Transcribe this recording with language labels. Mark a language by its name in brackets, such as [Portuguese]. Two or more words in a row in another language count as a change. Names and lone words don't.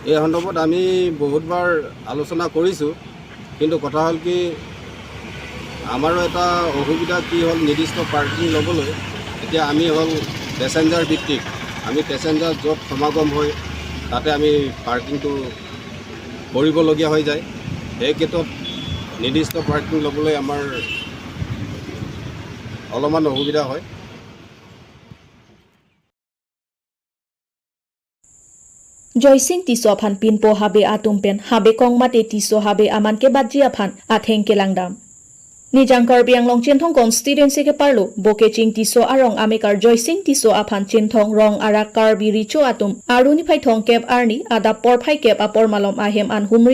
[Assamese] এই সন্দৰ্ভত আমি বহুতবাৰ আলোচনা কৰিছোঁ, কিন্তু কথা হ'ল কি আমাৰো এটা অসুবিধা কি হ'ল নিৰ্দিষ্ট পাৰ্কিং ল'বলৈ এতিয়া আমি হ'ল পেচেঞ্জাৰ ভিত্তিক, আমি পেচেঞ্জাৰ য'ত সমাগম হয় তাতে আমি পাৰ্কিংটো কৰিবলগীয়া হৈ যায়। সেই ক্ষেত্ৰত নিৰ্দিষ্ট পাৰ্কিং ল'বলৈ আমাৰ অলপমান অসুবিধা হয়। [Karbi] জয়সিং তিso aphan pinpo habe atumpen habe kongmate tiso habe aman ke badji aphan atheng ke langdam nijang Karbi Anglong Chinthong constituency ke parlo boke ching tiso arong amekar Jyoising tiso aphan Chinthong rong arak Karbi richo atum aruni phai thong kep arni ada por phai kep apor malom ahem an humri